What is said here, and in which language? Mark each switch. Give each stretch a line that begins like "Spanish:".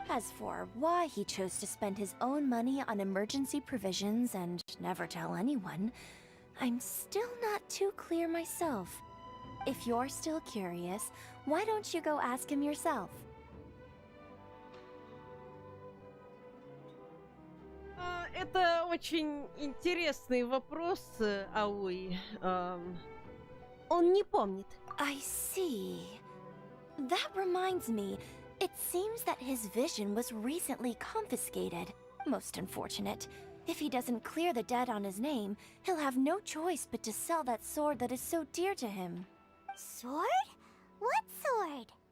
English: As for why he chose to spend his own money on emergency provisions and never tell anyone, I'm still not too clear myself. If you're still curious, why don't you go ask him yourself?
Russian: Это очень интересный вопрос, Ауи. Он не помнит.
English: I see. That reminds me, it seems that his vision was recently confiscated. Most unfortunate. If he doesn't clear the debt on his name, he'll have no choice but to sell that sword that is so dear to him. Sword? What sword?